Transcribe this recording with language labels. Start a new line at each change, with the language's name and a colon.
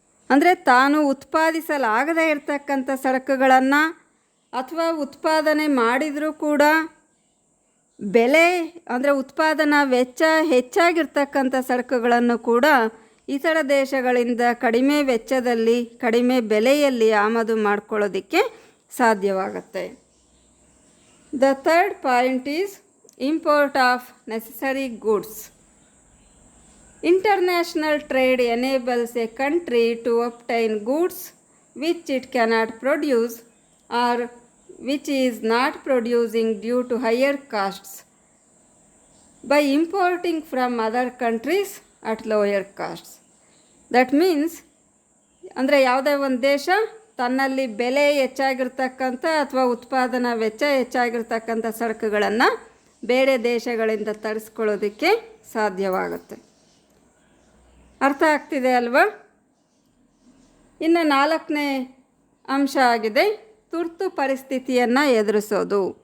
Kannada: ಅಂದರೆ ತಾನು ಉತ್ಪಾದಿಸಲಾಗದೇ ಇರತಕ್ಕಂಥ ಸರಕುಗಳನ್ನು ಅಥವಾ ಉತ್ಪಾದನೆ ಮಾಡಿದರೂ ಕೂಡ ಬೆಲೆ ಅಂದರೆ ಉತ್ಪಾದನಾ ವೆಚ್ಚ ಹೆಚ್ಚಾಗಿರ್ತಕ್ಕಂಥ ಸರಕುಗಳನ್ನು ಕೂಡ ಇತರ ದೇಶಗಳಿಂದ ಕಡಿಮೆ ವೆಚ್ಚದಲ್ಲಿ ಕಡಿಮೆ ಬೆಲೆಯಲ್ಲಿ ಆಮದು ಮಾಡ್ಕೊಳ್ಳೋದಕ್ಕೆ ಸಾಧ್ಯವಾಗುತ್ತೆ.
English: The third point is import of necessary goods. International trade enables a country to obtain goods which it cannot produce or which is not producing due to higher costs by importing from other countries at lower costs. That means
Kannada: ಅಂದರೆ ಯಾವುದೇ ಒಂದು ದೇಶ ತನ್ನಲ್ಲಿ ಬೆಲೆ ಹೆಚ್ಚಾಗಿರ್ತಕ್ಕಂಥ ಅಥವಾ ಉತ್ಪಾದನಾ ವೆಚ್ಚ ಹೆಚ್ಚಾಗಿರ್ತಕ್ಕಂಥ ಸರಕುಗಳನ್ನು ಬೇರೆ ದೇಶಗಳಿಂದ ತರಿಸ್ಕೊಳ್ಳೋದಕ್ಕೆ ಸಾಧ್ಯವಾಗುತ್ತೆ. ಅರ್ಥ ಆಗ್ತಿದೆ ಅಲ್ವಾ? ಇನ್ನು 4ನೇ ಅಂಶ ಆಗಿದೆ ತುರ್ತು ಪರಿಸ್ಥಿತಿಯನ್ನು ಎದುರಿಸೋದು.